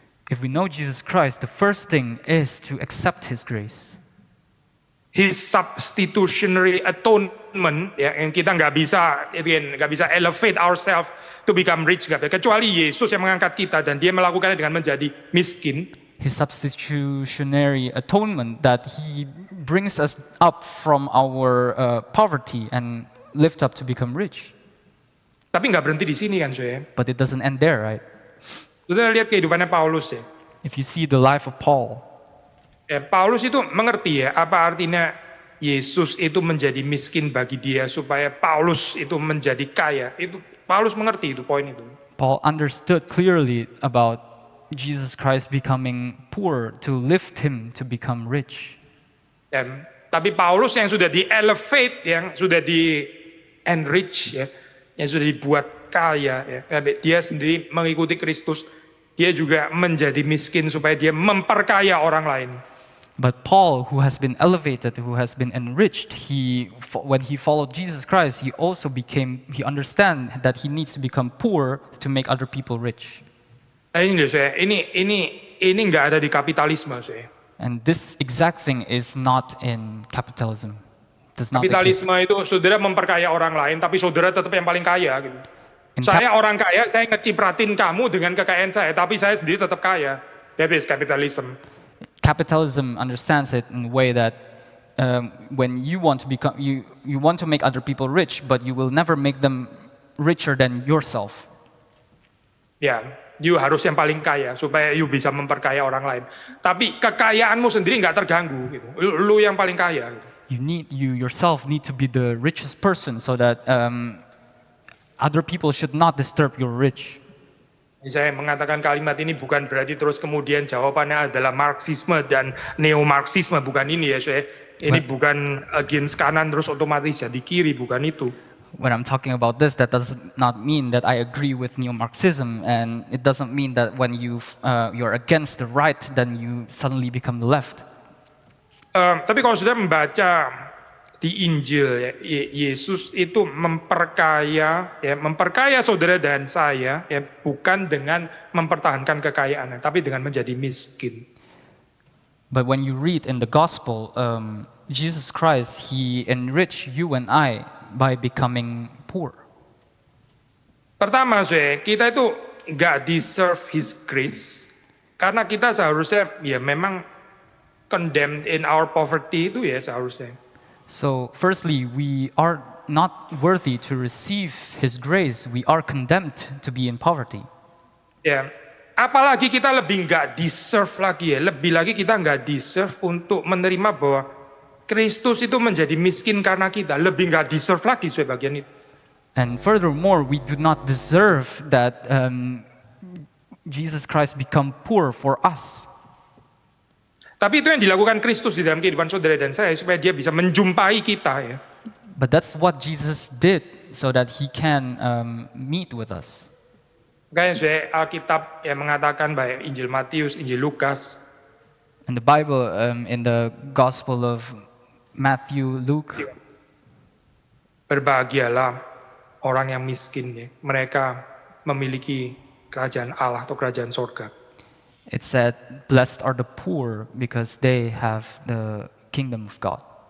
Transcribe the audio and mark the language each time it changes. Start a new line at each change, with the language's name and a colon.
English: If we know Jesus Christ, the first thing is to accept His grace. His substitutionary atonement,
Indonesian: ya, yang kita nggak bisa
English: elevate ourselves to become rich,
Indonesian: kecuali Yesus yang mengangkat kita dan Dia melakukannya dengan menjadi miskin.
English: His substitutionary atonement, that He brings us up from our poverty and lift up to become rich.
Indonesian: Tapi nggak berhenti di sini kan, saudara.
English: But it doesn't end there, right?
Indonesian: Saudara lihat kehidupannya Paulus ya.
English: If you see the life of Paul,
Indonesian: Paulus itu mengerti ya apa artinya Yesus itu menjadi miskin bagi dia supaya Paulus itu menjadi kaya. Itu Paulus mengerti itu poin itu.
English: Paul understood clearly about Jesus Christ becoming poor to lift him to become rich.
Indonesian: Tapi Paulus yang sudah di-elevate, yang sudah di-enrich, ya, yang sudah dibuat kaya, ya, dia sendiri mengikuti Kristus, dia juga menjadi miskin supaya dia memperkaya orang lain.
English: But Paul, who has been elevated, who has been enriched, when he followed Jesus Christ, he understand that he needs to become poor to make other people rich.
Indonesian: Ini nggak ada di kapitalisme, saya.
English: And this exact thing is not in capitalism. Does not
Indonesian: Kapitalisme
English: exist.
Indonesian: itu saudara memperkaya orang lain, tapi saudara tetap yang paling kaya. Gitu. Saya orang kaya, saya ngecipratin kamu dengan kekayaan saya, tapi saya sendiri tetap kaya.
English: That is capitalism. Capitalism understands it in a way that when you want to become, you want to make other people rich, but you will never make them richer than yourself.
Indonesian: Ya, you harus yang paling kaya supaya you bisa memperkaya orang lain. Tapi kekayaanmu sendiri nggak terganggu. Gitu. Lu yang paling kaya. Gitu.
English: You yourself need to be the richest person so that other people should not disturb your rich.
Indonesian: Saya mengatakan kalimat ini bukan berarti terus kemudian jawabannya adalah Marxisme dan neo-Marxisme, bukan ini ya, saya. Ini bukan against kanan terus otomatis jadi kiri, bukan itu.
English: When I'm talking about this, that does not mean that I agree with neo-Marxism, and it doesn't mean that when you're against the right, then you suddenly become the left.
Indonesian: Tapi kalau sudah membaca di Injil, ya, Yesus itu memperkaya saudara dan saya, ya, bukan dengan mempertahankan kekayaannya, tapi dengan menjadi miskin.
English: But when you read in the Gospel, Jesus Christ, He enriched you and I by becoming poor.
Indonesian: Pertama, kita itu nggak deserve
English: His grace,
Indonesian: karena kita seharusnya ya memang
English: condemned in our poverty
Indonesian: itu ya seharusnya.
English: So, firstly, we are not worthy to receive His grace. We are condemned to be in poverty.
Indonesian: Ya, apalagi kita lebih nggak deserve lagi ya, lebih lagi kita nggak deserve untuk menerima bahwa Kristus itu menjadi miskin karena kita, lebih nggak deserve lagi bagian itu.
English: And furthermore, we do not deserve that Jesus Christ become poor for us.
Indonesian: Tapi itu yang dilakukan Kristus di dalam kehidupan saudara dan saya supaya dia bisa menjumpai kita ya.
English: But that's what Jesus did so that He can meet with us.
Indonesian: Makanya Alkitab yang mengatakan baik Injil Matius, Injil Lukas.
English: In the Bible, in the Gospel of Matthew, Luke.
Indonesian: Berbahagialah orang yang miskin ya. Mereka memiliki kerajaan Allah atau kerajaan sorga.
English: It said, "Blessed are the poor because they have the kingdom of God."